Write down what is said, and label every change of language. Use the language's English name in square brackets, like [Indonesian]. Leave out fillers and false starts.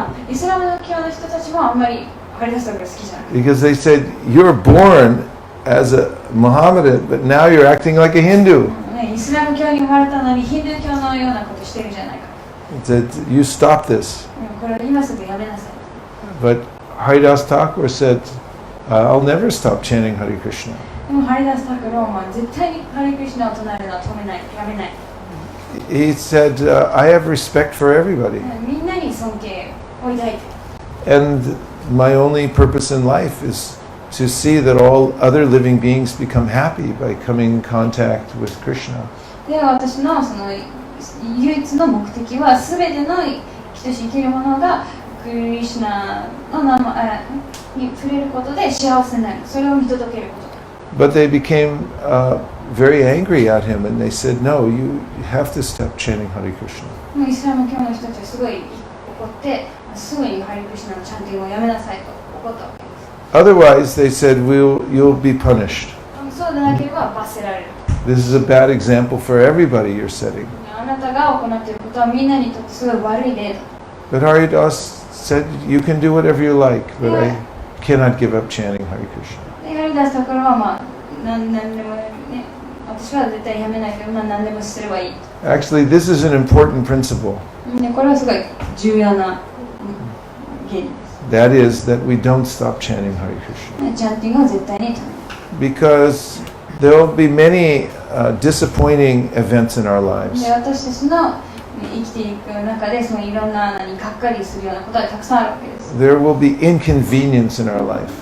[Japanese] イスラムの教の人たちもあんまりハリダスタクラ好きじゃない。 [English] Because they said, you're born as a Mohammedan, but now you're acting like a Hindu. [Japanese] イスラム教に生まれたのにヒンドゥー教のようなことしてるじゃないか。 [English] That you stop this. [Japanese] これを今すぐやめなさい。 [English] But Haridasa Thakura said, I'll never stop chanting Hare Krishna. [Japanese] でもハリダスタクラは絶対にハリクリシナを唱えるのは止めない、やめない。 [English] He said, I have respect for everybody. [Japanese] みんなに尊敬を抱いて。 [English] And my only purpose in life is to see that all other living beings become happy by coming in contact with Krishna. [Japanese] で、私のその唯一の目的は全ての生きとし生きる者がクリシナの名前に触れることで幸せになる。それを見届けること。 [English] But they became very angry at him and they said, no, you have to stop chanting Hare Krishna. [Japanese] イスラム教の人たちはすごい怒って、すぐにハリクリシナのチャンティングをやめなさいと怒ったわけです。 [English] Otherwise, they said, you'll be punished. [Japanese] そうでなければ罰せられる。 [English] This is a bad example for everybody you're setting. [Japanese] あなたが行っていることはみんなにとってすごい悪い例だ。 [English] But Haridasa said, you can do whatever you like, but I cannot give up chanting Hare Krishna. [Japanese] で、ハリダスタクラは何でもね、私は絶対やめないけど、何でもすればいい。 [English] Actually, this is an important principle. [Japanese] ね、これはすごい重要な原理です。 [English] That is that we don't stop chanting Hare Krishna. [Japanese] チャンティングは絶対に止めない。 [English] Because there will be many disappointing events in our lives. [Japanese] で、私たちの生きていく中で、そのいろんながっかりするようなことがたくさんあるわけです。 [English] There will be inconvenience in our life.